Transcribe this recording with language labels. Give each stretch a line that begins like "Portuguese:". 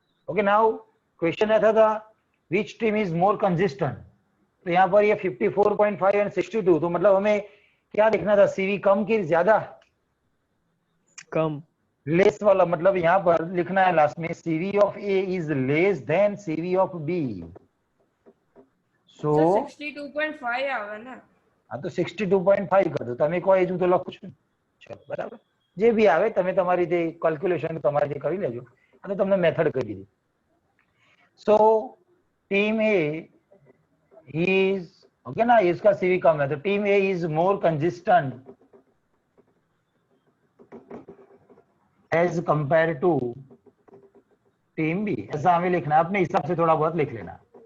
Hindi: Okay, now question ऐसा था
English: which team is more consistent,
Hindi: तो यहाँ पर ये 54.5 एंड 62, तो मतलब हमें क्या लिखना था, CV कम की ज्यादा? कम। लेस वाला, मतलब यहाँ पर लिखना है लास्ट में
English: CV of A is less than CV of B।
Hindi: सो
Gujarati: 62.5 આવે ને?
Hindi: हाँ तो 62.5 कर दो,
Gujarati: તમે કોઈ હજુ તો લખું છું, ચલો બરાબર, જે બી આવે તમે તમારી જે કેલ્ક્યુલેશન તમારી જે કરી લેજો, અને તમને મેથડ કરી દીધી।
Hindi: સો ટીમ A is, ओके ना, इसका CV कम है, तो team A
English: is more consistent as compared to
Hindi: team B, ऐसा हमें लिखना है, अपने हिसाब से थोड़ा बहुत लिख लेना।